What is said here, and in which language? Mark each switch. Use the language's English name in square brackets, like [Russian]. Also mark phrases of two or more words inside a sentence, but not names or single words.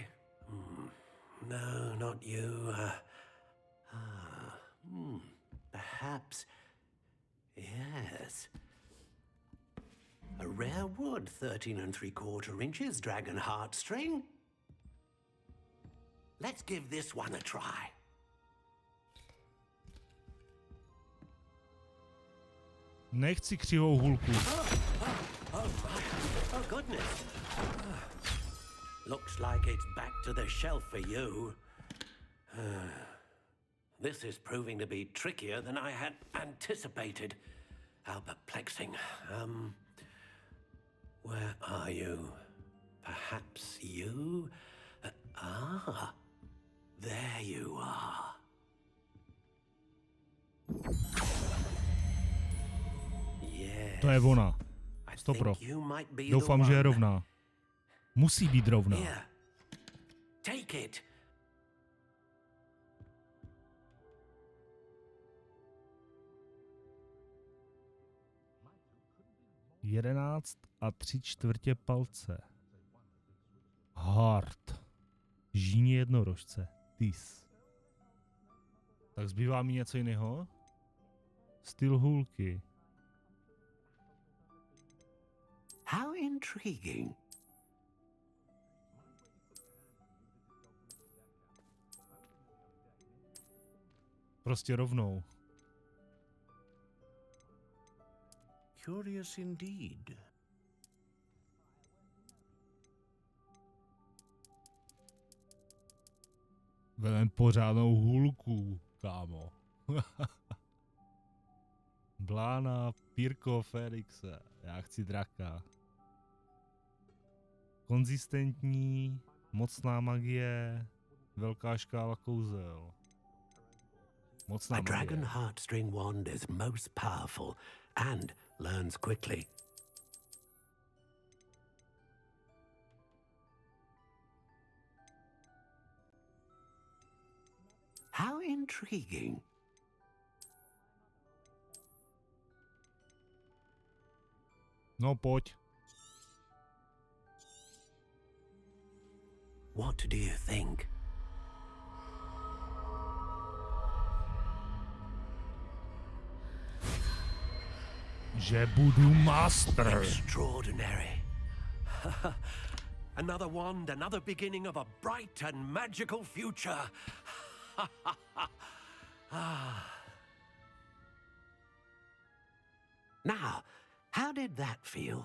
[English] No, not you. Perhaps. Yes. A rare wood, 13 3/4 inches, dragon heartstring. Let's give this one a try. [Czech] Nechci křivou hůlku. [English] Oh, goodness. Looks like it's back to the shelf for you. This is proving to be trickier than I had anticipated. How perplexing. Where are you? Perhaps you? There you are. Yes. [Czech] To je ona. Stopro. Doufám, že je rovná. Musí být rovná. [English] Here. Take it. [Czech] Jedenáct a 3/4 palce. Hard. Žíně jednorožce. Tis. Tak zbývá mi něco jiného? Styl hůlky. [English] How intriguing. [Czech] Prostě rovnou. [English] Curious indeed. [Czech] Velem pořádnou hůlku, kámo. Blána, Pírko, Felixe. Já chci draka. Konzistentní, mocná magie, velká škála kouzel. Mocná A magie. [English] dragon heartstring wand is most powerful and learns quickly. How intriguing. [Czech] No pojď. [English] What do you think? [Czech] Že budu master. [English] Extraordinary. Another wand, another beginning of a bright and magical future. Now, how did that feel?